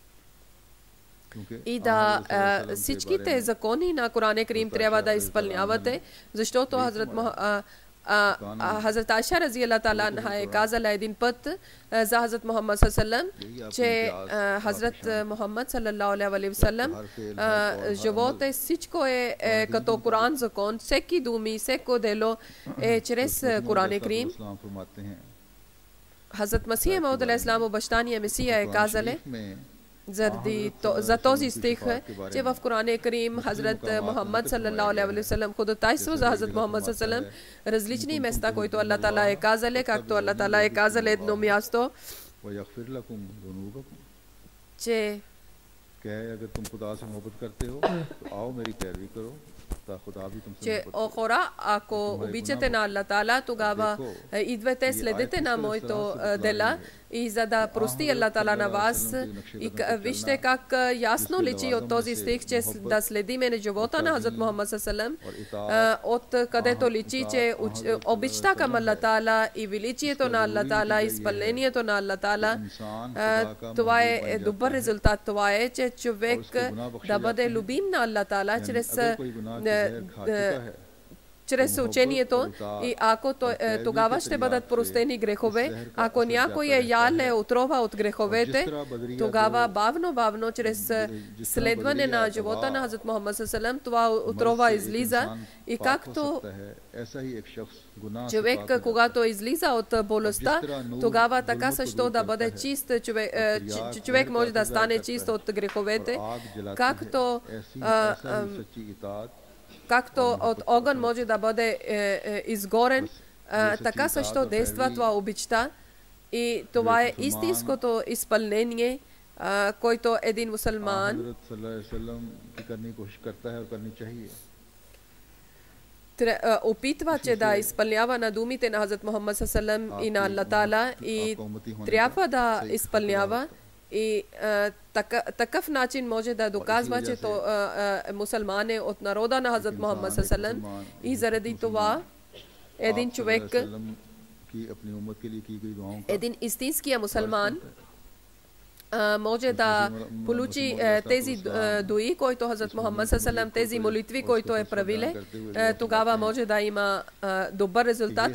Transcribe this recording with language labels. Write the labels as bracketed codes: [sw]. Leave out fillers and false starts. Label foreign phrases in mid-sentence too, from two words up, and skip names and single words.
[bg] и да всичките закони на Коран Карим трябва да изпълнявате, защото Хазрат Айша [ar] رضي الله تعالى عنها [bg] е казала един път за Хазрат Мухаммад саллаллаху че Хазрат Мухаммад [ar] صلى الله عليه وسلم [bg] живот е всичко е като Коран закон, всеки думи, всеко дело е чрез Коран Карим. Хазрат Масих Мауд алейхиссалам, обещания Месия, е казале за този стих, че в Коран Карим Хазрат Мухаммад [ar] صلى الله عليه وسلم [bg] ходатайство за Хазрат Мухаммад [ar] صلى الله عليه وسلم, [bg] различни места, които Аллах Таала е казале, както Аллах Таала е казал едно място, че че о хора, ако обичате на Аллах Таала, тогава идвайте, следете на моето дела и за да прости Аллах Таала на вас. И вижте как ясно личи от този стих, че да следиме на живота на Хазрат Мухаммад [ar] صلى الله عليه وسلم, [bg] от където личи, че обичта към Аллах Таала и величието на Аллах Таала, изпълнението на Аллах Таала, това е добър резултат. Това е, че човек да бъде любим на Аллах Таала чрез учението, и ако тогава ще бъдат простени грехове. Ако някой е ял отрова от греховете, тогава бавно, чрез следване на живота на Хазрат Мухаммад [ar] صلى الله عليه وسلم, [bg] това отрова излиза. И както човек, когато излиза от болестта, тогава така също да бъде чист. Човек може да стане чист от греховете, както от огън може да бъде изгорен, така също действа това обичта. И това е истинското изпълнение, който един мусулман опитва, че да изпълнява на думите на Хазрат Мухаммад [ar] صلى الله عليه وسلم [bg] и на Аллах Таала, и трябва да изпълнява. И такъв начин може да доказва, че мусулман е от народа на Хазрат Мухаммад [ar] صلى الله عليه وسلم. [bg] И заради това един човек, един истинския мусулман, може да получи тези дуи, които Хазрат Мухаммад [ar] صلى الله عليه وسلم, [bg] тези молитви, които е правиле, тогава може да има добър резултат.